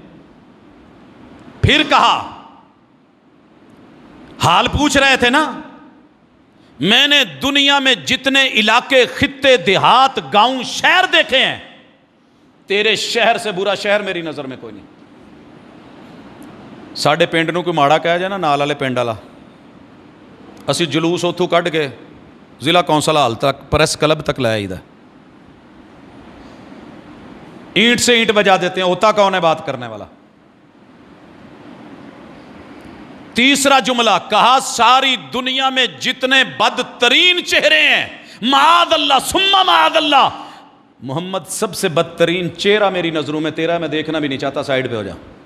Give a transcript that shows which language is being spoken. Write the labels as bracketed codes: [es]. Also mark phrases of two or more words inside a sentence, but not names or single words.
[ur] پھر کہا، حال پوچھ رہے تھے نا، میں نے دنیا میں جتنے علاقے، خطے، دیہات، گاؤں، شہر دیکھے ہیں، تیرے شہر سے برا شہر میری نظر میں کوئی نہیں۔ [pa] ساڈے پنڈ نوں کوئی ماڑا کہہ جائے نا، نال والے پنڈ والا، اسی جلوس اتھوں کڈ کے ضلع کونسل ہال تک، پریس کلب تک لے آئی دا، [ur] اینٹ سے اینٹ بجا دیتے ہیں، ہوتا کون ہے بات کرنے والا؟ تیسرا جملہ کہا، ساری دنیا میں جتنے بدترین چہرے ہیں، [ar] معاذ اللہ ثم معاذ اللہ، [ur] محمد سب سے بدترین چہرہ میری نظروں میں تیرا، میں دیکھنا بھی نہیں چاہتا، سائیڈ پہ ہو جا۔